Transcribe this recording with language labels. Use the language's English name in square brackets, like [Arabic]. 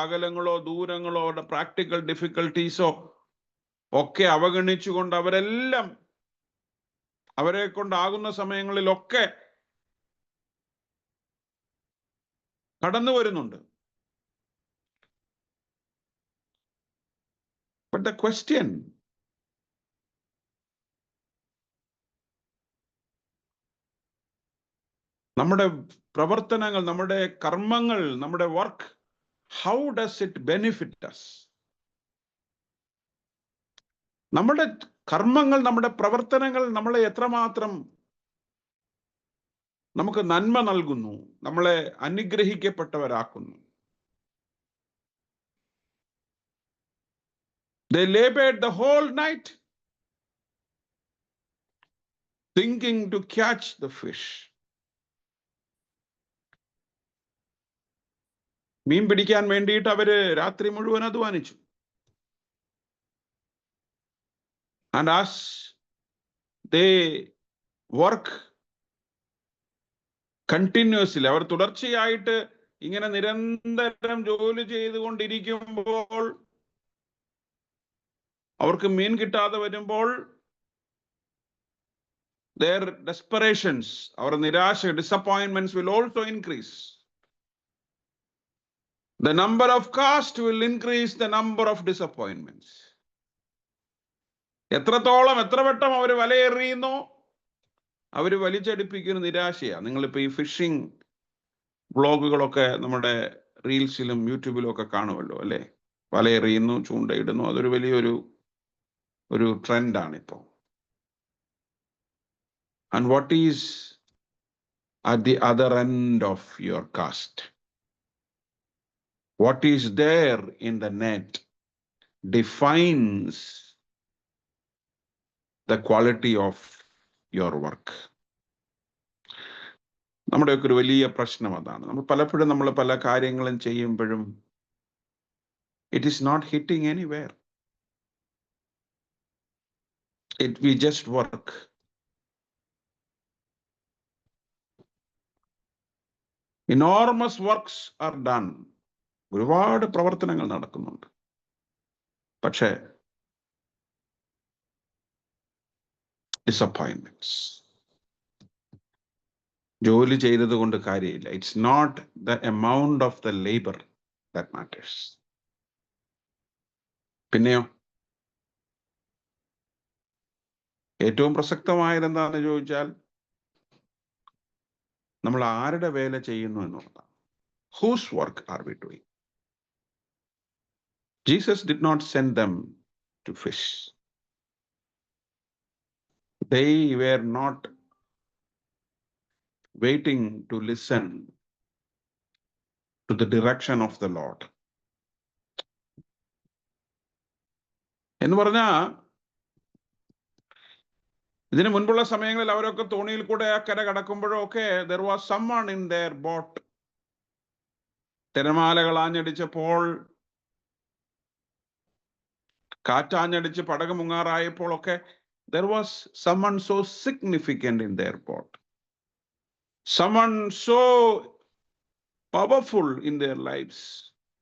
[Malayalam] അകലങ്ങളോ ദൂരങ്ങളോ practical ഡിഫിക്കൽട്ടീസോ ഒക്കെ അവഗണിച്ചുകൊണ്ട് അവരെല്ലാം അവരെ കൊണ്ടാകുന്ന സമയങ്ങളിലൊക്കെ കടന്നു വരുന്നുണ്ട്. [English] But the question, [Malayalam] നമ്മുടെ പ്രവർത്തനങ്ങൾ, നമ്മുടെ കർമ്മങ്ങൾ, നമ്മുടെ work, [English] how does it benefit us? [Malayalam] നമ്മുടെ കർമ്മങ്ങൾ, നമ്മുടെ പ്രവർത്തനങ്ങൾ നമ്മളെ എത്രമാത്രം നമുക്ക് നന്മ നൽകുന്നു, നമ്മളെ അനുഗ്രഹിക്കപ്പെട്ടവരാക്കുന്നു. [English] They labored the whole night thinking to catch the fish. [Malayalam] മീൻ പിടിക്കാൻ വേണ്ടിയിട്ട് അവര് രാത്രി മുഴുവൻ അധ്വാനിച്ചു. [English] And as they work continuously, [Malayalam] അവർ തുടർച്ചയായിട്ട് ഇങ്ങനെ നിരന്തരം ജോലി ചെയ്തുകൊണ്ടിരിക്കുമ്പോൾ, അവർക്ക് മീൻ കിട്ടാതെ വരുമ്പോൾ [English] their desperations, our nirasha, disappointments will also increase. The number of cast will increase the number of disappointments. [Malayalam] എത്ര വട്ടം അവർ വലയെറിയുന്നോ അവർ വലിച്ചടിപ്പിക്കുന്ന നിരാശയാണ്. നിങ്ങളിപ്പോൾ ഈ ഫിഷിംഗ് വ്ളോഗുകളൊക്കെ നമ്മുടെ റീൽസിലും യൂട്യൂബിലും ഒക്കെ കാണുമല്ലോ അല്ലേ? വലയെറിയുന്നു, ചൂണ്ടയിടുന്നു, അതൊരു വലിയൊരു ട്രെൻഡാണ് ഇപ്പോൾ. [English] And what is at the other end of your cast? What is there in the net defines the quality of your work. [Malayalam] നമ്മുടെയൊക്കെ ഒരു വലിയ പ്രശ്നം അതാണ്. നമ്മൾ പലപ്പോഴും പല കാര്യങ്ങളും ചെയ്യുമ്പോഴും [English] it is not hitting anywhere. We just work. Enormous works are done. [Malayalam] ഒരുപാട് പ്രവർത്തനങ്ങൾ നടക്കുന്നുണ്ട്. പക്ഷേ disappointments. ജോലി ചെയ്തത് കൊണ്ട് കാര്യമില്ല. [English] It's not the amount of the labor that matters. [Malayalam] പിന്നെയോ ഏറ്റവും പ്രസക്തമായത് എന്താണെന്ന് ചോദിച്ചാൽ നമ്മൾ ആരുടെ വേല ചെയ്യുന്നു എന്നുള്ളതാണ്. [English] Whose work are we doing? Jesus did not send them to fish. They were not waiting to listen to the direction of the Lord. [Malayalam] എന്ന് പറഞ്ഞാൽ ഇതിനു മുൻപുള്ള സമയങ്ങളിൽ അവരൊക്കെ തോണിയിൽ കൂടെ ആ കര കടക്കുമ്പോഴൊക്കെ [English] there was someone in their boat. [Malayalam] തിരമാലകൾ ആഞ്ഞടിച്ചപ്പോൾ, കാറ്റാഞ്ഞടിച്ച് പടക് മുങ്ങാറായപ്പോഴൊക്കെ [English] there was someone so significant in their boat. Someone so powerful in their lives.